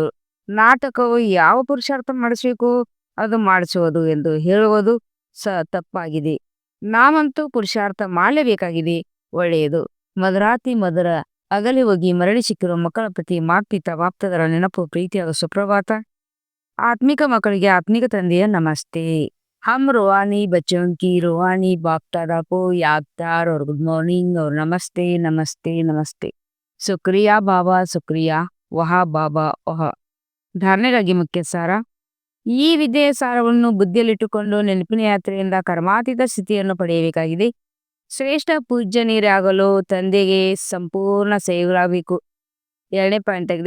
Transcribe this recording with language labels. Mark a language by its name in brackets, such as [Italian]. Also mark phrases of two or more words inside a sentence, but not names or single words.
[Kannada] ನಾಟಕವು ಯಾವ ಪುರುಷಾರ್ಥ ಮಾಡಿಸಬೇಕು ಅದು ಮಾಡಿಸುವುದು ಎಂದು ಹೇಳುವುದು ತಪ್ಪಾಗಿದೆ. ನಾವಂತೂ ಪುರುಷಾರ್ಥ ಮಾಡಲೇಬೇಕಾಗಿದೆ. ಒಳ್ಳೆಯದು. ಮಧುರಾತಿ ಮಧುರ ಅಗಲಿ ಹೋಗಿ ಮರಳಿ ಸಿಕ್ಕಿರುವ ಮಕ್ಕಳ ಪ್ರತಿ ಮಾತ್ಪಿತ ಬಾಪ್ತದರ ನೆನಪು ಪ್ರೀತಿಯಾದ ಸುಪ್ರಭಾತ. ಆತ್ಮಿಕ ಮಕ್ಕಳಿಗೆ ಆತ್ಮಿಕ ತಂದೆಯ ನಮಸ್ತೆ. [Hindi] हम रूहानी बच्चों की रूहानी बाप दादा को याद प्यार और [English] good morning [Hindi] और नमस्ते नमस्ते नमस्ते. शुक्रिया बाबा शुक्रिया वाह बाबा वाह. [Kannada] ಧಾರಣೆಗಾಗಿ ಮುಖ್ಯ ಸಾರ. ಈ ವಿದ್ಯೆಯ ಸಾರವನ್ನು ಬುದ್ಧಿಯಲ್ಲಿಟ್ಟುಕೊಂಡು ನೆನಪಿನ ಯಾತ್ರೆಯಿಂದ ಕರ್ಮಾತೀತ ಸ್ಥಿತಿಯನ್ನು ಪಡೆಯಬೇಕಾಗಿದೆ. ಶ್ರೇಷ್ಠ ಪೂಜ್ಯನೀರಾಗಲು ತಂದೆಗೆ ಸಂಪೂರ್ಣ ಸೇವೆಗಳಾಗಬೇಕು. 2ನೇ ಪಾಯಿಂಟ್ ಆಗಿದೆ.